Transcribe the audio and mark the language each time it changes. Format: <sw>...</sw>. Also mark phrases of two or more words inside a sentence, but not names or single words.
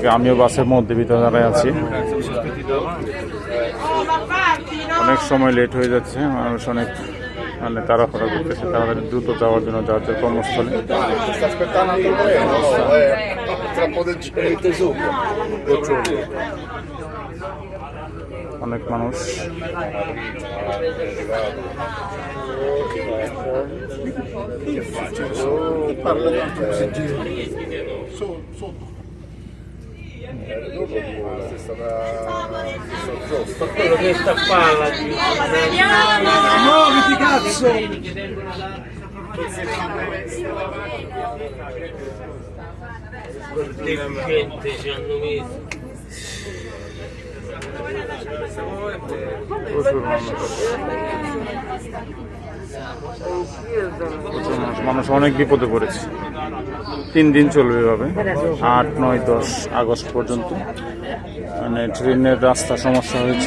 <bn>আমিও বাসের মধ্যে ভিতরে দাঁড়ায় আছি, অনেক সময় লেট হয়ে যাচ্ছে। মানুষ অনেক মানে তাড়াহুড়া করতেছে, তাড়াতাড়ি দ্রুত যাওয়ার জন্য যাদের কর্মস্থলে। অনেক মানুষ</bn> <it>quello che sta a palla muoviti cazzo! deficiente ci hanno messo</it> <bn>মানুষ অনেক বিপদে পড়েছে। 3 দিন চলবে এভাবে, 8, 9, 10 আগস্ট পর্যন্ত। মানে ট্রেনের রাস্তা সমস্যা হয়েছে।</bn>